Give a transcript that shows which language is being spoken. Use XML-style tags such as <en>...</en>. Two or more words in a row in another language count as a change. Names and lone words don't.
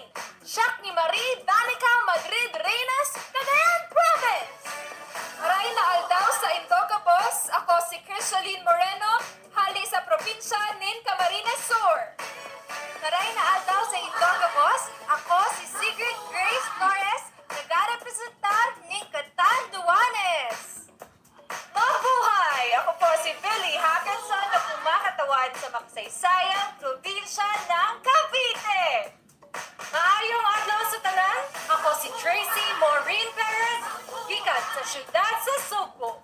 <ilo>Siak ni Marie Danica Madrid Reyes, Cagayan Province.</ilo> <bik>Maray na aldaw sa Indocabos, ako si Crisoline Moreno, hali sa probinsya nin Camarines Sur. Maray na aldaw sa Indocabos, ako si Sigrid Grace Flores, nagarepresentar nin Catanduanes.</bik> <tl>Mabuhay! Ako po si Billy Hackinson na kumakatawan sa makasaysayang probinsya ng Cavite.</tl> <ceb>Maayong adlaw sa tanan, ako si Tracy Maureen Perez, gikan sa syudad sa Subo.</ceb>